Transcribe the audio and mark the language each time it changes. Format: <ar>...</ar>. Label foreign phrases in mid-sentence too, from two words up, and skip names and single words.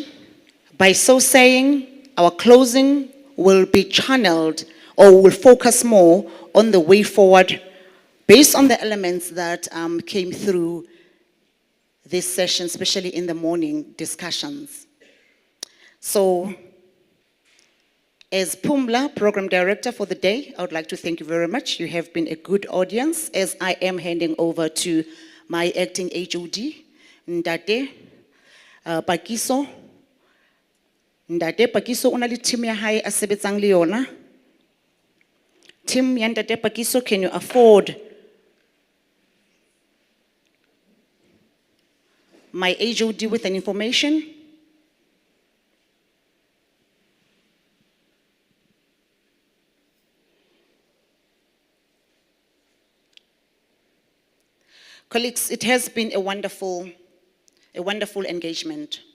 <en>By so saying, our closing will be channeled or will focus more on the way forward based on the elements that came through this session, especially in the morning discussions. So, as Pumla, Program Director for the day, I would like to thank you very much. You have been a good audience as I am handing over to my acting HOD, Ndate Pakiso.</en> <st>Ndate Pakiso una le team ya hae a sebetsang le yona. Team ya Ndate Pakiso,</st> <en>can you afford my HOD with an information? Colleagues, it has been a wonderful engagement.</en>